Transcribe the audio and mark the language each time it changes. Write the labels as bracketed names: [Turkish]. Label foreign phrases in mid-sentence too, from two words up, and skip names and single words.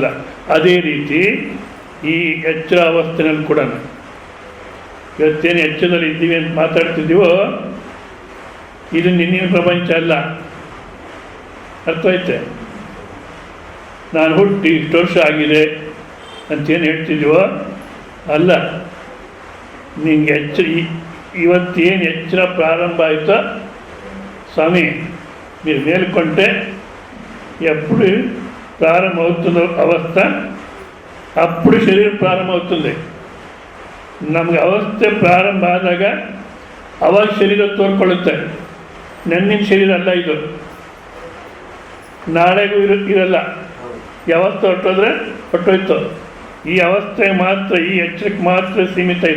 [Kannada] ಅದೇ ರೀತಿ ಈ ಎಚ್ಚರ ಅವಸ್ಥೆನಲ್ಲಿ ಕೂಡ ಇವತ್ತೇನು ಎಚ್ಚರದಲ್ಲಿ ಇದ್ದೀವಿ ಅಂತ ಮಾತಾಡ್ತಿದ್ದೀವೋ ಇದು ನಿನ್ನಿನ ಪ್ರಪಂಚ ಅಲ್ಲ. ಅರ್ಥವಾಯ್ತೆ? ನಾನು ಹುಟ್ಟಿ ಇಷ್ಟು ವರ್ಷ ಆಗಿದೆ ಅಂತೇನು ಹೇಳ್ತಿದ್ದೀವೋ ಅಲ್ಲ. ನಿಂಗೆ ಇವತ್ತೇನು ಎಚ್ಚರ ಪ್ರಾರಂಭ ಆಯಿತೋ ಸ್ವಾಮಿ [Telugu] మీరు మేలుకొంటే ఎప్పుడు ప్రారంభమవుతుందో అవస్థ అప్పుడు శరీరం ప్రారంభమవుతుంది. [Kannada] ನಮಗೆ ಅವಸ್ಥೆ ಪ್ರಾರಂಭ ಆದಾಗ ಅವಾಗ ಶರೀರ ತೋರ್ಕೊಳ್ಳುತ್ತೆ. ನೆನ್ನಿನ ಶರೀರ ಅಲ್ಲ ಇದು, ನಾಳೆಗೂ ಇರಲ್ಲ. ಯಾವಸ್ಥೆ ಹೊಟ್ಟೋದ್ರೆ ಹೊಟ್ಟೋಯ್ತು. ಈ ಅವಸ್ಥೆ ಮಾತ್ರ, ಈ ಎಚ್ಚರಕ್ಕೆ ಮಾತ್ರ ಸೀಮಿತ ಇದು.